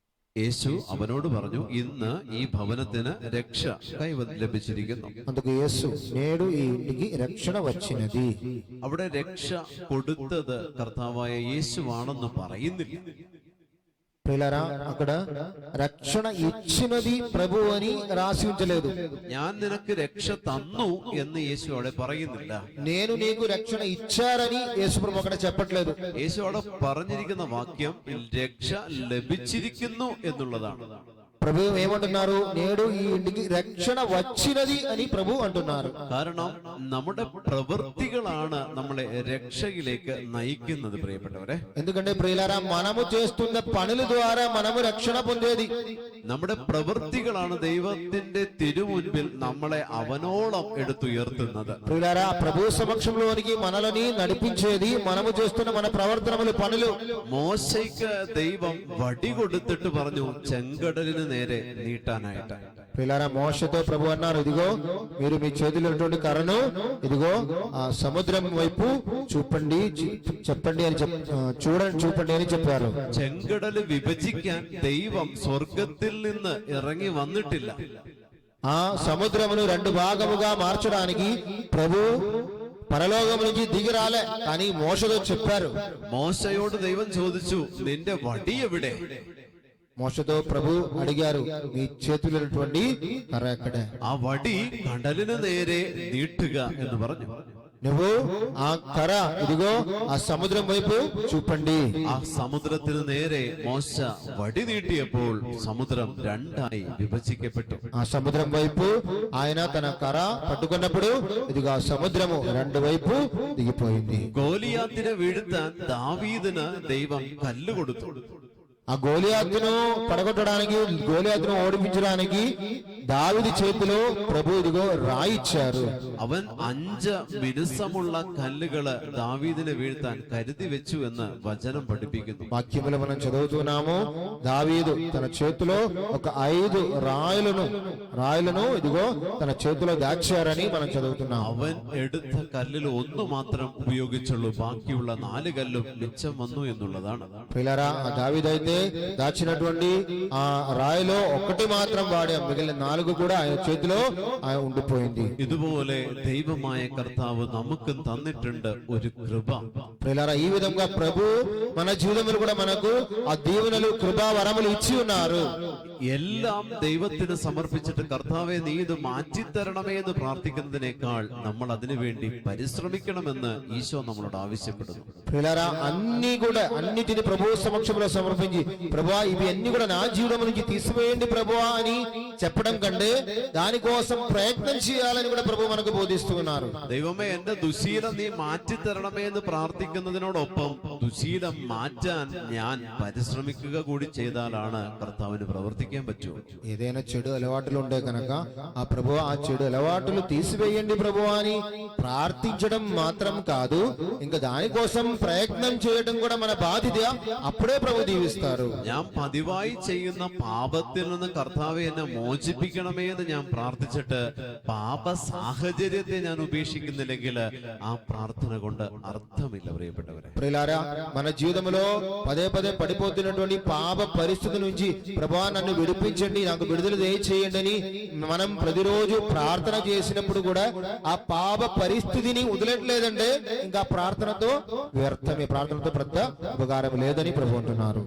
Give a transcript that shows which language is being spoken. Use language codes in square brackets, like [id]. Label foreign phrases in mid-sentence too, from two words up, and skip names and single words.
[ml] യേശു അവനോട് പറഞ്ഞു, ഇന്ന് ഈ ഭവനത്തിന് രക്ഷ ലഭിച്ചിരിക്കുന്നു. [te] అందుకు యేసు నేడు ఈ ఇంటికి రక్షణ వచ్చినది. [ml] അവിടെ രക്ഷ കൊടുത്തത് കർത്താവായ യേശുവാണെന്ന് പറയുന്നില്ല. [te] ప్రియులారా, అక్కడ రక్షణ ఇచ్చినది ప్రభు అని రాసి ఉంచలేదు. [ml] ഞാൻ നിനക്ക് രക്ഷ തന്നു എന്ന് യേശു അവിടെ പറയുന്നില്ല. [te] నేను నీకు రక్షణ ఇచ్చారని యేసు ప్రభు అక్కడ చెప్పట్లేదు. [ml] യേശു അവിടെ പറഞ്ഞിരിക്കുന്ന വാക്യം രക്ഷ ലഭിച്ചിരിക്കുന്നു എന്നുള്ളതാണ്. [te] ప్రభు ఏమంటున్నారు? నేడు ఈ ఇంటికి రక్షణ వచ్చినది అని ప్రభు అంటున్నారు. [ml] കാരണം നമ്മുടെ പ്രവൃത്തികളാണ് നമ്മളെ രക്ഷയിലേക്ക് നയിക്കുന്നത് പ്രിയപ്പെട്ടവരെ. [te] ఎందుకంటే ప్రియులారా, మనము చేస్తున్న పనుల ద్వారా మనము రక్షణ పొందేది. [ml] നമ്മുടെ ప్రవృత్తిകളാണ് ദൈവത്തിന്റെ തിരുമുൻപിൽ നമ്മളെ അവനോളം എടുത്തുയർത്തുന്നത്. [te] ప్రియులారా, ప్రభు సమక్షంలోనికి మనల్ని నడిపించేది మనము చేస్తున్న మన ప్రవర్తనలు, పనులు. [ml] മോശയ്ക്ക് ദൈവം വടി കൊടുത്തിട്ട് പറഞ്ഞു ചെങ്കടലിന് നേരെ നീട്ടാനായിട്ട്. [te] ప్రియులారా, మోషతో ప్రభు అన్నారు, ఇదిగో మీరు మీ చేతిలో ఉన్నటువంటి కర్రను ఇదిగో ఆ సముద్రం వైపు చూపండి, చెప్పండి అని చూపండి అని చెప్పారు. [ml] ചെങ്കടല് വിഭജിക്കാൻ ദൈവം സ്വർഗത്തിൽ നിന്ന് ഇറങ്ങി വന്നിട്ടില്ല. [te] ఆ సముద్రమును రెండు భాగముగా మార్చడానికి ప్రభు పరలోకం నుంచి దిగి రాలే, కానీ మోషతో చెప్పారు. [ml] മോശയോട് ദൈവം ചോദിച്ചു, നിന്റെ വടി എവിടെ? [te] మోషతో ప్రభు అడిగారు, మీ చేతిలో ఉన్నటువంటి కర్ర ఎక్కడ? [ml] ആ വടി കടലിന് നേരെ നീട്ടുക എന്ന് പറഞ്ഞു. [te] నువ్వు ఆ కర్ర ఇదిగో ఆ సముద్రం వైపు చూపండి. [ml] ആ സമുദ്രത്തിന് നേരെ മോശ വടി നീട്ടിയപ്പോൾ സമുദ്രം രണ്ടായി വിഭജിക്കപ്പെട്ടു. [te] ఆ సముద్రం వైపు ఆయన తన కర్ర పట్టుకున్నప్పుడు ఇదిగో ఆ సముద్రము రెండు వైపు దిగిపోయింది. [ml] ഗോലിയാത്തിനെ വീഴ്ത്താൻ ദാവീദിന് ദൈവം കല്ല് കൊടുത്തു. [te] ఆ గోలియాతును పడగొట్టడానికి, గోలియాతును ఓడిపించడానికి దావీదు చేతిలో ప్రభు ఇదిగో రాయిచ్చారు. [ml] അവൻ 5 മിനുസമുള്ള കല്ലുകള് ദാവീദിനെ വീഴ്ത്താൻ കരുതി വെച്ചു എന്ന് വചനം പഠിപ്പിക്കുന്നു. [te] వాక్యములు మనం చదువుతున్నాము, దావీదు తన చేతిలో ఒక 5 రాయలను ఇదిగో తన చేతిలో దాచారని మనం చదువుతున్నాం. [ml] അവൻ എടുത്ത കല്ലിൽ ഒന്ന് മാത്രം ഉപയോഗിച്ചുള്ളൂ, ബാക്കിയുള്ള 4 കല്ലും മിച്ചം വന്നു എന്നുള്ളതാണ്. [te] ప్రియులారా, ఆ దావీదు అయితే దాచినటువంటి ఆ రాయిలో ఒకటి మాత్రం వాడే, మిగిలిన 4 కూడా ఆయన చేతిలో ఉండిపోయింది. [ml] ഇതുപോലെ ദൈവമായ കർത്താവ് നമുക്കും തന്നിട്ടുണ്ട് ഒരു കൃപ. [te] ప్రియులారా, ఈ విధంగా ప్రభు మన జీవితంలో కూడా మనకు ఆ దీవెనలు, కృపా వరములు ఇచ్చి ఉన్నారు. [ml] എല്ലാം ദൈവത്തിന് സമർപ്പിച്ചിട്ട് കർത്താവെ നീ ഇത് മാറ്റിത്തരണമേ എന്ന് പ്രാർത്ഥിക്കുന്നതിനേക്കാൾ നമ്മൾ അതിനുവേണ്ടി പരിശ്രമിക്കണമെന്ന് ഈശോ നമ്മളോട് ആവശ്യപ്പെടുന്നു. [te] ప్రియులారా, అన్ని కూడా అన్నిటిని ప్రభు సమక్షంలో సమర్పించి, ప్రభువా ఇవి అన్ని కూడా నా జీవితం నుంచి తీసివేయండి ప్రభువా అని చెప్పడం కంటే దానికోసం ప్రయత్నం చేయాలని కూడా ప్రభు మనకు బోధిస్తూ ఉన్నారు. [ml] ദൈവമേ, എന്റെ ദുശീലം നീ മാറ്റിത്തരണമേ എന്ന് പ്രാർത്ഥിക്കുന്നതിനോടൊപ്പം ദുശീലം മാറ്റാൻ ഞാൻ പരിശ്രമിക്കുക കൂടി ചെയ്താലാണ് കർത്താവിന് പ്രവർത്തിക്കാൻ പറ്റൂ. [te] ఏదైనా చెడు అలవాటులు ఉంటే కనుక ఆ ప్రభు ఆ చెడు అలవాటులు తీసివేయండి ప్రభు అని ప్రార్థించడం మాత్రం కాదు, ఇంకా దానికోసం ప్రయత్నం చేయడం కూడా మన బాధ్యత. అప్పుడే ప్రభు దీవిస్తారు. [ml] ഞാൻ പതിവായി ചെയ്യുന്ന പാപത്തിൽ നിന്ന് കർത്താവെ എന്നെ മോചിപ്പിക്കണമേ എന്ന് ഞാൻ പ്രാർത്ഥിച്ചിട്ട് പാപ സാഹചര്യത്തെ ഞാൻ ഉപേക്ഷിക്കുന്നില്ലെങ്കിൽ ആ പ്രാർത്ഥന കൊണ്ട് അർത്ഥമില്ല പ്രിയപ്പെട്ടവരെ. [te] ప్రియులారా, మన జీవితంలో పదే పదే పడిపోతున్నటువంటి పాప పరిస్థితి నుంచి ప్రభువా నన్ను విడిపించండి, నాకు విడుదల దయచేయండి అని మనం ప్రతిరోజు ప్రార్థన చేసినప్పుడు కూడా ఆ పాప పరిస్థితిని వదిలట్లేదంటే ఇంకా ప్రార్థనతో వ్యర్థమే, ప్రార్థనతో పెద్ద ఉపకారం లేదని ప్రభు అంటున్నారు.